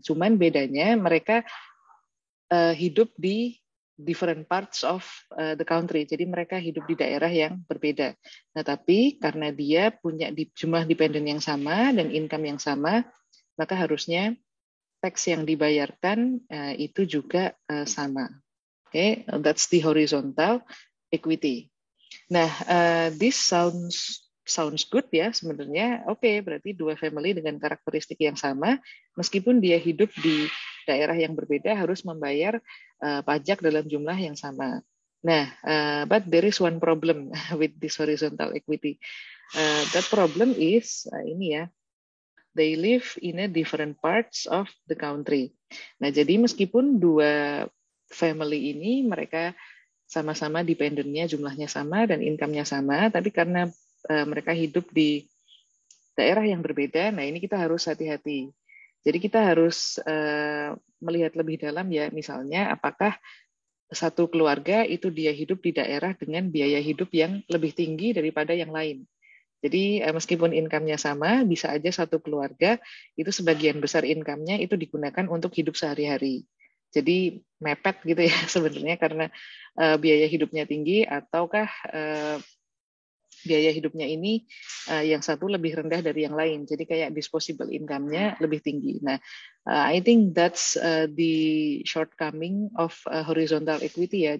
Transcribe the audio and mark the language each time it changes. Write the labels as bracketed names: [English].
[Indonesian] Cuman bedanya mereka hidup di [English] different parts of the country. [Indonesian] Jadi mereka hidup di daerah yang berbeda. Nah, tapi karena dia punya jumlah dependent yang sama dan income yang sama, maka harusnya tax yang dibayarkan itu juga sama. [English] Okay, that's the horizontal equity. Nah, this sounds good [Indonesian] ya sebenarnya. Oke, berarti dua family dengan karakteristik yang sama, meskipun dia hidup di daerah yang berbeda harus membayar pajak dalam jumlah yang sama. [English] Nah, but there is one problem with this horizontal equity. That problem is [Indonesian] ini ya, [English] they live in a different parts of the country. [Indonesian] Nah, jadi meskipun dua family ini mereka sama-sama dependennya jumlahnya sama dan income-nya sama, tapi karena mereka hidup di daerah yang berbeda, nah ini kita harus hati-hati. Jadi kita harus melihat lebih dalam ya, misalnya apakah satu keluarga itu dia hidup di daerah dengan biaya hidup yang lebih tinggi daripada yang lain. Jadi meskipun income-nya sama, bisa aja satu keluarga itu sebagian besar income-nya itu digunakan untuk hidup sehari-hari. Jadi mepet gitu ya sebenarnya karena biaya hidupnya tinggi ataukah biaya hidupnya ini yang satu lebih rendah dari yang lain. Jadi kayak disposable income-nya lebih tinggi. [English] Nah, I think that's the shortcoming of horizontal equity ya.